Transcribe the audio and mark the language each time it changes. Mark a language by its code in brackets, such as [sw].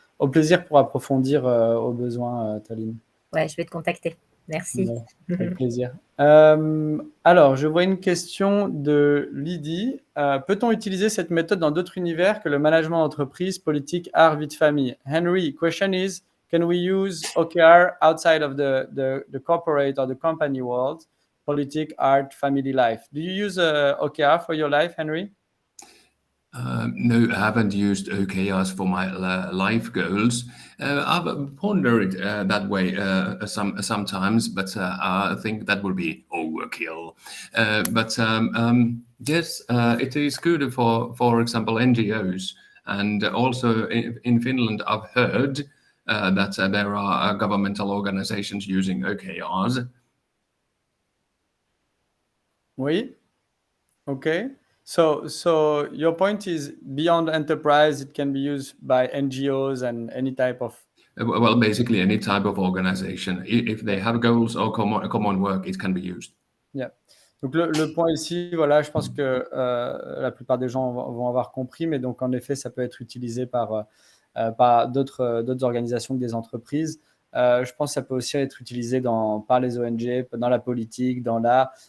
[fr] Au plaisir pour approfondir aux besoins, Tallinn. Ouais, je vais te contacter. Merci. Ouais, avec plaisir. Alors, je vois une question de Lydie. Peut-on utiliser cette méthode dans d'autres univers que le management d'entreprise, politique, art, vie de famille? [en] Henry, question is, can we use OKR outside of the corporate or the company world, politics, art, family life? Do you use OKR for your life, Henry? No, I haven't used OKRs for my life goals. I've pondered that way sometimes, but I think that would be overkill. But yes, it is good for example, NGOs. And also in Finland, I've heard that there are governmental organizations using OKRs. [fr] Oui. Okay. [en] So your point is beyond enterprise, it can be used by NGOs and any type of… Well, basically any type of organization. If they have goals or common work, it can be used. Yeah. [fr] Donc le point ici, voilà, je pense que la plupart des gens vont avoir compris, mais donc en effet, ça peut être utilisé par d'autres organisations que des entreprises. Je pense que ça peut aussi être utilisé par les ONG, dans la politique, dans l'art.